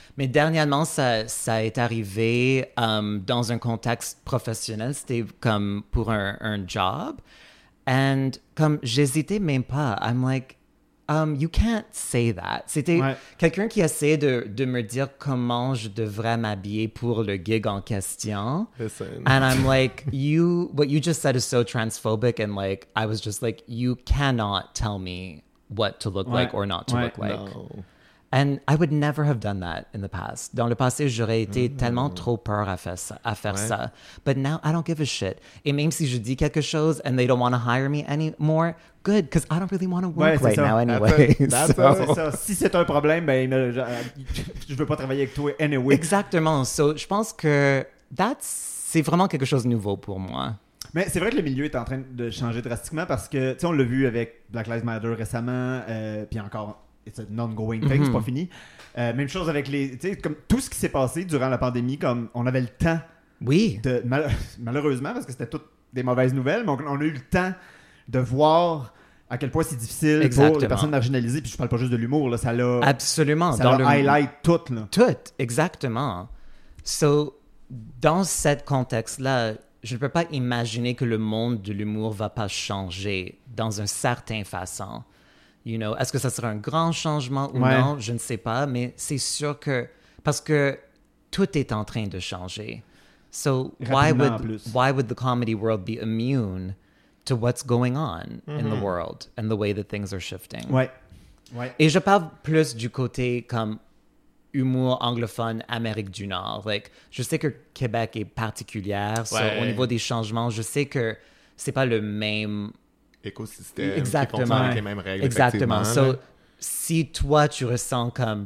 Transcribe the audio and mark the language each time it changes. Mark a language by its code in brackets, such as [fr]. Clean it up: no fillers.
[fr] Mais dernièrement ça est arrivé dans un contexte professionnel, c'était comme pour un job and comme j'hésitais même pas, [en] I'm like you can't say that. [fr] C'était quelqu'un qui essayait de me dire comment je devrais m'habiller pour le gig en question. [en] Listen. And I'm like, what you just said is so transphobic. And like, I was just like, you cannot tell me what to look like or not to look like. No. And I would never have done that in the past. [fr] Dans le passé, j'aurais été tellement trop peur à faire ça. [en] But now, I don't give a shit. [fr] Et même si je dis quelque chose [en] and they don't want to hire me anymore... Good, because I don't really want to work now anyway. [fr] Si c'est un problème, ben, je veux pas travailler avec toi anyway. Exactement. So, je pense que c'est vraiment quelque chose de nouveau pour moi. Mais c'est vrai que le milieu est en train de changer drastiquement parce que, tu sais, on l'a vu avec Black Lives Matter récemment, puis encore, [en] it's an ongoing thing, [fr] c'est pas fini. Même chose avec les. Tu sais, comme tout ce qui s'est passé durant la pandémie, comme on avait le temps. Oui. Malheureusement, parce que c'était toutes des mauvaises nouvelles, mais on a eu le temps. De voir à quel point c'est difficile pour les personnes marginalisées. Puis je parle pas juste de l'humour, là. Absolument. Ça le highlight tout, là. Tout, exactement. So, dans ce contexte-là, je ne peux pas imaginer que le monde de l'humour va pas changer dans une certaine façon. You know, est-ce que ça sera un grand changement ou non? Je ne sais pas, mais c'est sûr que... Parce que tout est en train de changer. [en] So, why would the comedy world be immune... to what's going on in the world and the way that things are shifting. [fr] Ouais. Et je parle plus du côté comme humour anglophone Amérique du Nord. Like, je sais que Québec est particulière. Ouais. So, au niveau des changements, je sais que c'est pas le même... écosystème. Exactement. Qui fonctionne avec les mêmes règles. Exactement. So, si toi, tu ressens comme...